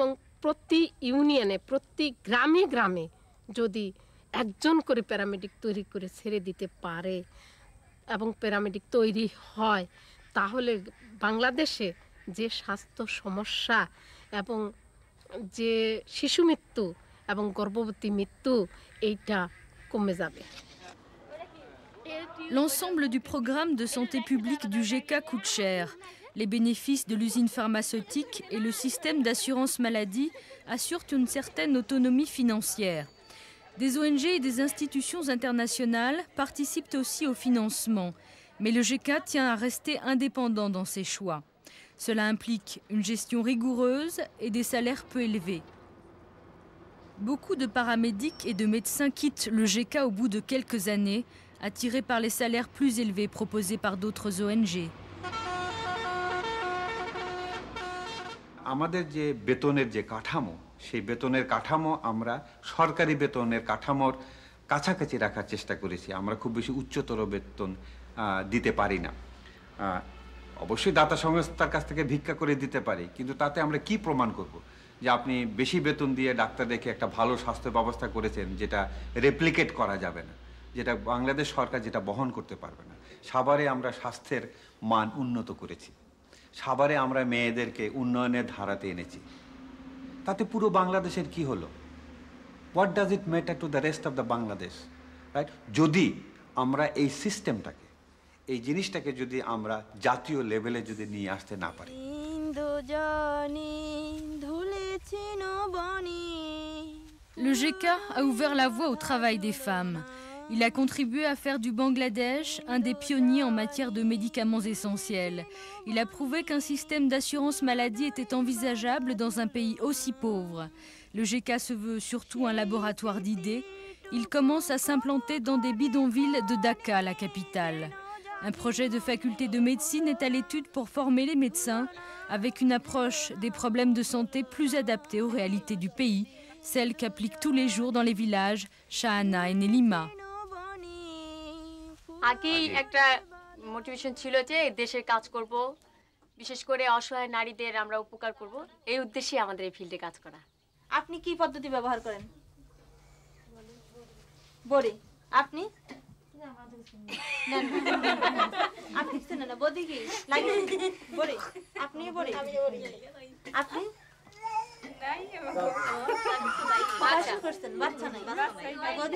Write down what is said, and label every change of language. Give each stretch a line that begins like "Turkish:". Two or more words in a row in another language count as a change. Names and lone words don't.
Bangla: প্রতি ইউনিয়নে প্রতি গ্রামে গ্রামে যদি একজন করে প্যারামেডিক তৈরি করে ছেড়ে দিতে পারে এবং প্যারামেডিক তৈরি হয়, তাহলে বাংলাদেশে যে স্বাস্থ্য সমস্যা এবং যে শিশু মৃত্যু এবং গর্ভবতী মৃত্যু এইটা কমে যাবে।
French: L'ensemble du programme de santé publique du GK coûte cher. Les bénéfices de l'usine pharmaceutique et le système d'assurance maladie assurent une certaine autonomie financière. Des ONG et des institutions internationales participent aussi au financement, mais le GK tient à rester indépendant dans ses choix. Cela implique une gestion rigoureuse et des salaires peu élevés. Beaucoup de paramédics et de médecins quittent le GK au bout de quelques années, attirés par les salaires plus élevés proposés par d'autres ONG.
Bangla: আমাদের যে বেতনের যে কাঠামো, সেই বেতনের কাঠামো আমরা সরকারি বেতনের কাঠামোর কাছাকাছি রাখার চেষ্টা করেছি। আমরা খুব বেশি উচ্চতর বেতন দিতে পারি না। অবশ্যই দাতা সংস্থার কাছ থেকে ভিক্ষা করে দিতে পারি, কিন্তু তাতে আমরা কি প্রমাণ করব যে আপনি বেশি বেতন দিয়ে ডাক্তার রেখে একটা ভালো স্বাস্থ্য ব্যবস্থা করেছেন যেটা রেপ্লিকেট করা যাবে না, যেটা বাংলাদেশ সরকার যেটা বহন করতে পারবে না। সাভারে আমরা স্বাস্থ্যের মান উন্নত করেছি, সাভারে আমরা মেয়েদেরকে উন্নয়নের ধারাতে এনেছি, তাতে পুরো বাংলাদেশের কি হলো?
English: What does it matter to the rest of the Bangladesh, right?
Bangla: যদি আমরা এই সিস্টেমটাকে, এই জিনিসটাকে যদি আমরা জাতীয় লেভেলে যদি নিয়ে আসতে না পারি।
French: Le GK a ouvert la voie au travail des femmes. Il a contribué à faire du Bangladesh un des pionniers en matière de médicaments essentiels. Il a prouvé qu'un système d'assurance maladie était envisageable dans un pays aussi pauvre. Le GK se veut surtout un laboratoire d'idées. Il commence à s'implanter dans des bidonvilles de Dhaka, la capitale. Un projet de faculté de médecine est à l'étude pour former les médecins avec une approche des problèmes de santé plus adaptée aux réalités du pays, celle qu'appliquent tous les jours dans les villages Shahana et Nelima.
Bangla: আগেই একটা মোটিভেশন ছিল যে দেশের কাজ করব, বিশেষ করে অসহায় নারীদের আমরা উপকার করব, এই উদ্দেশ্যে আমাদের এই ফিল্ডে কাজ করা। আপনি কি পদ্ধতি ব্যবহার করেন? বড়ি আপনি আপনি শুনে না বদি কি লাগে বড়ি আপনি বড়ি আপনি নাই বাচ্চা করছেন, বাচ্চা নাই বদি